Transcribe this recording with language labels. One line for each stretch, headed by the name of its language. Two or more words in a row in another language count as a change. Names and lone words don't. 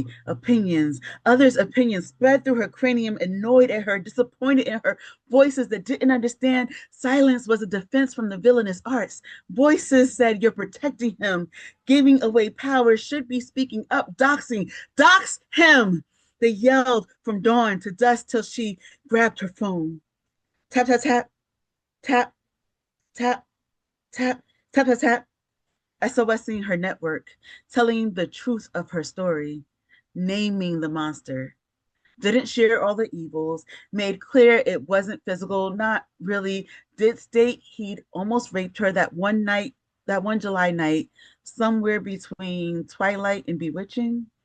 English: Opinions, others' opinions spread through her cranium, annoyed at her, disappointed in her, voices that didn't understand. Silence was a defense from the villainous arts. Voices said, "You're protecting him, giving away power, should be speaking up, doxing, dox him." They yelled from dawn to dusk till she grabbed her phone. Tap, tap, tap, tap, tap, tap, tap, tap, tap. SOSing her network, telling the truth of her story, naming the monster. Didn't share all the evils, made clear it wasn't physical, not really. Did state he'd almost raped her that one night, that one July night, somewhere between twilight and bewitching.